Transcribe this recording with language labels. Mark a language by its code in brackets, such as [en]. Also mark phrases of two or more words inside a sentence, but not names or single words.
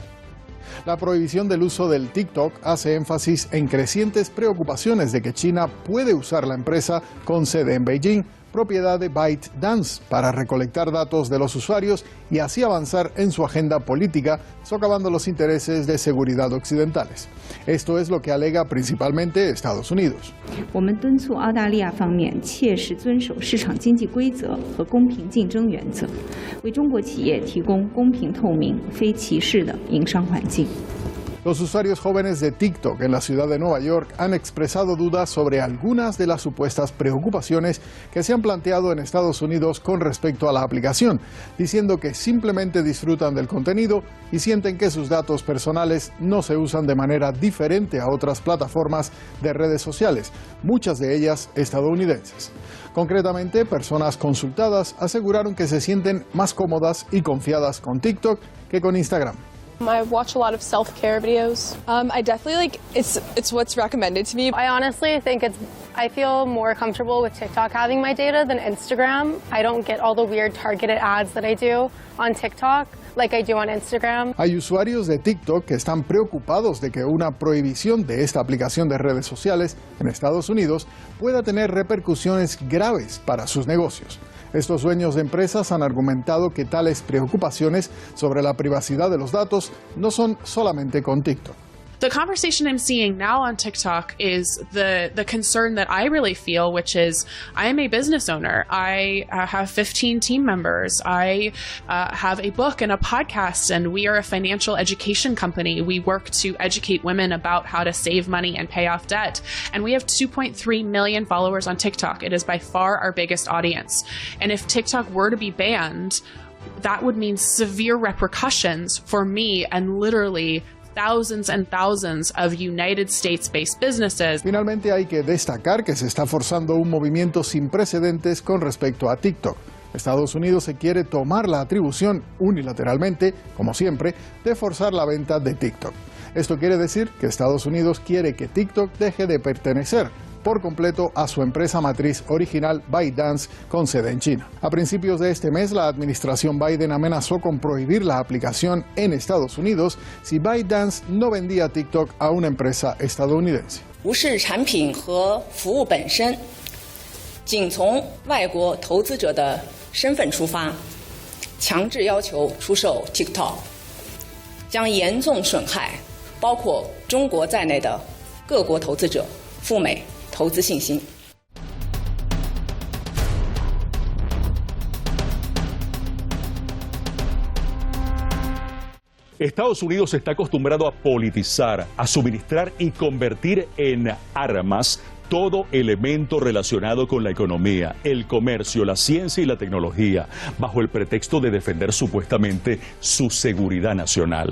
[es] La prohibición del uso del TikTok hace énfasis en crecientes preocupaciones de que China puede usar la empresa con sede en Beijing, propiedad de ByteDance, para recolectar datos de los usuarios y así avanzar en su agenda política, socavando los intereses de seguridad occidentales. Esto es lo que alega principalmente Estados Unidos. [zh] 我们敦促澳大利亚方面切实遵守市场经济规则和公平竞争原则，为中国企业提供公平透明、非歧视的营商环境。 [es] Los usuarios jóvenes de TikTok en la ciudad de Nueva York han expresado dudas sobre algunas de las supuestas preocupaciones que se han planteado en Estados Unidos con respecto a la aplicación, diciendo que simplemente disfrutan del contenido y sienten que sus datos personales no se usan de manera diferente a otras plataformas de redes sociales, muchas de ellas estadounidenses. Concretamente, personas consultadas aseguraron que se sienten más cómodas y confiadas con TikTok que con Instagram. [en] I watch a lot of self-care videos. I definitely it's what's recommended to me. I honestly think I feel more comfortable with TikTok having my data than Instagram. I don't get all the weird targeted ads that I do on TikTok like I do on Instagram. [es] Hay usuarios de TikTok que están preocupados de que una prohibición de esta aplicación de redes sociales en Estados Unidos pueda tener repercusiones graves para sus negocios. Estos dueños de empresas han argumentado que tales preocupaciones sobre la privacidad de los datos no son solamente con TikTok. [en] The conversation I'm seeing now on TikTok is the concern that I really feel, which is I am a business owner. I have 15 team members. I have a book and a podcast, and we are a financial education company. We work to educate women about how to save money and pay off debt. And we have 2.3 million followers on TikTok. It is by far our biggest audience. And if TikTok were to be banned, that would mean severe repercussions for me and literally thousands and thousands of United States-based businesses. [es] Finalmente hay que destacar que se está forzando un movimiento sin precedentes con respecto a TikTok. Estados Unidos se quiere tomar la atribución unilateralmente, como siempre, de forzar la venta de TikTok. Esto quiere decir que Estados Unidos quiere que TikTok deje de pertenecer por completo a su empresa matriz original ByteDance con sede en China. A principios de este mes, la administración Biden amenazó con prohibir la aplicación en Estados Unidos si ByteDance no vendía TikTok a una empresa estadounidense. [zh] 无视产品和服务本身，仅从外国投资者的身份出发，强制要求出售 TikTok， 将严重损害包括中国在内的各国投资者赴美投资信心。 [es] Estados Unidos está acostumbrado a politizar, a suministrar y convertir en armas todo elemento relacionado con la economía, el comercio, la ciencia y la tecnología, bajo el pretexto de defender supuestamente su seguridad nacional.